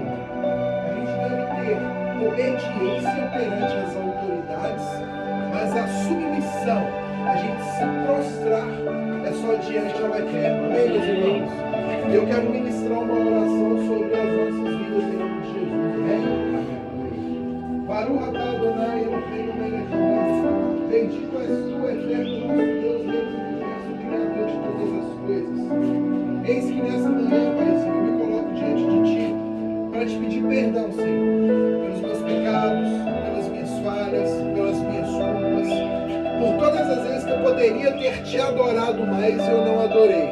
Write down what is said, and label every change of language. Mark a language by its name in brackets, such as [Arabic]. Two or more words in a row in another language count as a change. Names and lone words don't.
[Portuguese] A gente deve ter obediência perante as autoridades, mas a submissão, a gente se prostrar, é só diante ao Eterno. Amém, meus irmãos? Eu quero ministrar uma oração sobre as nossas vidas em nome de Jesus. Amém? [Hebrew] ברוך אתה אדני אלהינו מלך העולם. [Portuguese] Bendito és tu, Eterno, nosso Deus, Deus do universo, Criador de todas as coisas. Eis que nessa manhã, Paizinho, eu me coloco diante de Ti para te pedir perdão, Senhor, pelos meus pecados, pelas minhas falhas, pelas minhas culpas, por todas as vezes que eu poderia ter Te adorado mais e eu não adorei.